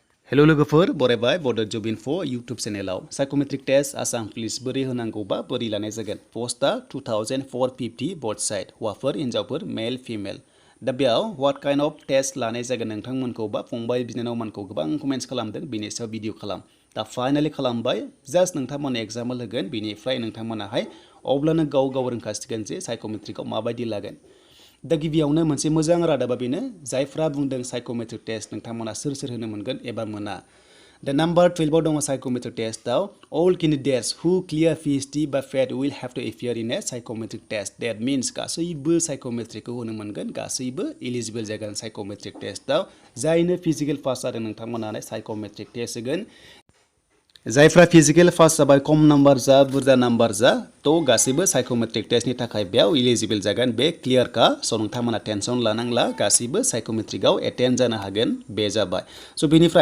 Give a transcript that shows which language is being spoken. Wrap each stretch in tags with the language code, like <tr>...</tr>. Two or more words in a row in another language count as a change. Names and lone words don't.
<brx>Hello लोगोफोर बरायबाय बड' जब इनफो यूट्यूब चेनेलाव</brx> <en>psychometric test</en> <brx>आसाम पुलिस बोरै होनांगौबा बोरै लानाय जागोन पोस्टआ 2450</brx> <en>both side</en> <brx>हौवाफोर हिन्जावफोर</brx> <en>male female</en> <brx>दा बेयाव</brx> <en>what kind of test</en> <brx>लानाय जागोन नोंथांमोनखौ बा फंबाय बिनानावमोनखौ गोबां कमेन्ट्स खालामदों बेनि सायाव भिडिअ खालाम दा फाइनाली खालामबाय जास्ट नोंथांमोन एग्जाम्पल होगोन बेनिफ्राय नोंथांमोनाहाय अब्लानो गाव रोंखासिगोन जे साइकोमेट्रिकआव माबायदि लागोन दा गिबियावनो मोनसे मोजां रादाबा बेनो जायफ्रा बुंदों</brx> <en>psychometric test</en> <brx>नोंथांमोना सोर होनो मोनगोन एबा मोना दा नम्बर 12 आव दङ साइकोमेट्रिक टेस्टआव</brx> <en>all candidates who clear PhD by FET will have to appear in a psychometric test that means</en> <brx>गासैबो साइकोमेट्रिकखौ होनो मोनगोन गासैबो एलिजिबल जागोन साइकोमेट्रिक टेस्टआव जायनो</brx> <en>physical pass</en> <brx>जादों नोंथांमोनानो</brx> <en>psychometric test</en> <brx>होगोन जायफ्रा</brx> <en>physical pass</en> <brx>जाबाय खम नाम्बार जा बुरजा नाम्बार जा तो गासैबो साइकोमेट्रिक टेस्टनि थाखाय बेयाव एलिजिबल जागोन बे क्लियर का स' नोंथांमोना टेनसन लानांला गासैबो साइकोमेट्रिकआव एटेन्ड जानो हागोन बे जाबाय स' बेनिफ्राय</brx>